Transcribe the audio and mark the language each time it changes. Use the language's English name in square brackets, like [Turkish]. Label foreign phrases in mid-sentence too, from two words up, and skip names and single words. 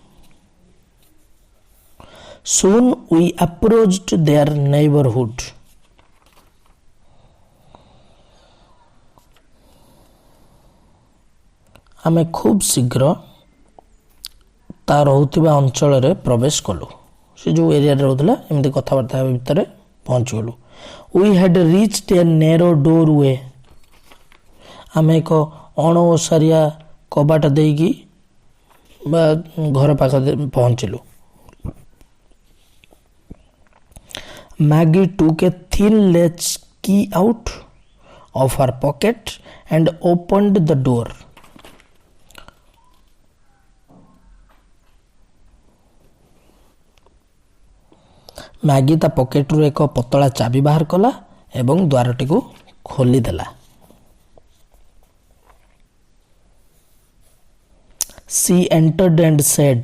[English] Soon we approached their neighbourhood. [Odia] ଆମେ ଖୁବ୍ ଶୀଘ୍ର ତା ରହୁଥିବା ଅଞ୍ଚଳରେ ପ୍ରବେଶ କଲୁ। ସେ ଯେଉଁ ଏରିଆରେ ରହୁଥିଲା ଏମିତି କଥାବାର୍ତ୍ତା ଭିତରେ ପହଞ୍ଚିଗଲୁ। [English] We had reached a narrow doorway. [Odia] ଆମେ ଏକ ଅଣଓସାରିଆ କବାଟ ଦେଇକି ବା ଘର ପାଖରେ ପହଞ୍ଚିଲୁ। [English] Maggie took a thin latch key out of her pocket and opened the door. [Odia] ମ୍ୟାଗି ତା ପକେଟରୁ ଏକ ପତଳା ଚାବି ବାହାର କଲା ଏବଂ ଦ୍ୱାରଟିକୁ ଖୋଲିଦେଲା। [English] She entered and said.